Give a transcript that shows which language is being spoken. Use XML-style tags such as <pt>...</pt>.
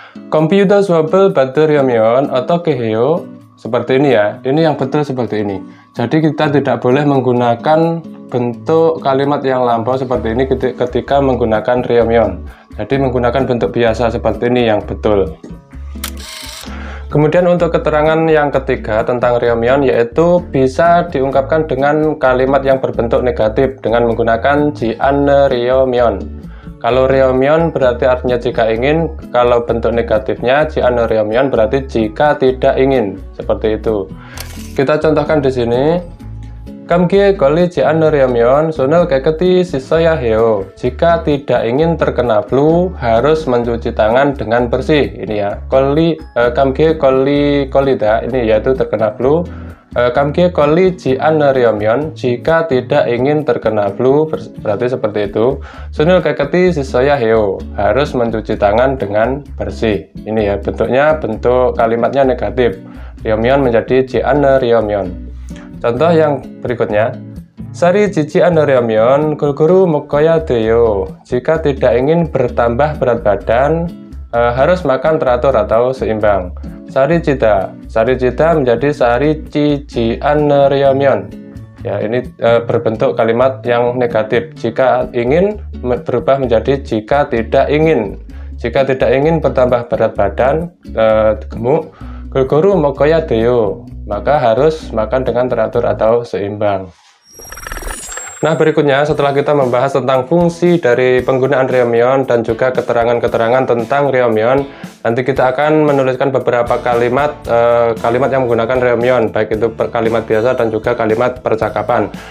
<ko>Komputer 수업을 받으려면 어떻게 해요?</ko> <id>Seperti ini ya. Ini yang betul seperti ini. Jadi kita tidak boleh menggunakan bentuk kalimat yang lampau seperti ini ketika menggunakan Ryomyeon. Jadi menggunakan bentuk biasa seperti ini yang betul. Kemudian untuk keterangan yang ketiga tentang Ryomyeon yaitu bisa diungkapkan dengan kalimat yang berbentuk negatif dengan menggunakan jian Ryomyeon. Kalau Ryomyeon berarti artinya jika ingin, kalau bentuk negatifnya jian Ryomyeon berarti jika tidak ingin, seperti itu. Kita contohkan di sini.</id> <ko>감기에 걸리지 않으려면 손을 깨끗이 씻어야 해요.</ko> <id>Jika tidak ingin terkena flu, harus mencuci tangan dengan bersih. Ini ya,</id> <ko>감기에 걸리다</ko> <id>ini yaitu terkena flu.</id> <ko>감기에 걸리지 않으려면</ko> <id>jika tidak ingin terkena flu berarti seperti itu.</id> <ko>손을 깨끗이 씻어야 해요.</ko> <id>Harus mencuci tangan dengan bersih. Ini ya bentuknya, bentuk kalimatnya negatif. Ryomyeon menjadi</id> <ko>지 않으려면.</ko> <id>Contoh yang berikutnya,</id> <ko>살이 찌지 않으려면 골고루 먹어야 돼요.</ko> <id>Jika tidak ingin bertambah berat badan, harus makan teratur atau seimbang.</id> <ko>살이 찌다</ko> <id>menjadi</id> <ko>살이 찌지 않으려면.</ko> <id>Ya, ini berbentuk kalimat yang negatif. Jika ingin berubah menjadi jika tidak ingin. Jika tidak ingin bertambah berat badan, gemuk,</id> <ko>골고루 먹어야 돼요.</ko> <id>Maka harus makan dengan teratur atau seimbang. Nah, berikutnya setelah kita membahas tentang fungsi dari penggunaan Ryomyeon dan juga keterangan-keterangan tentang Ryomyeon, nanti kita akan menuliskan beberapa kalimat yang menggunakan Ryomyeon, baik itu kalimat biasa dan juga kalimat percakapan.</id>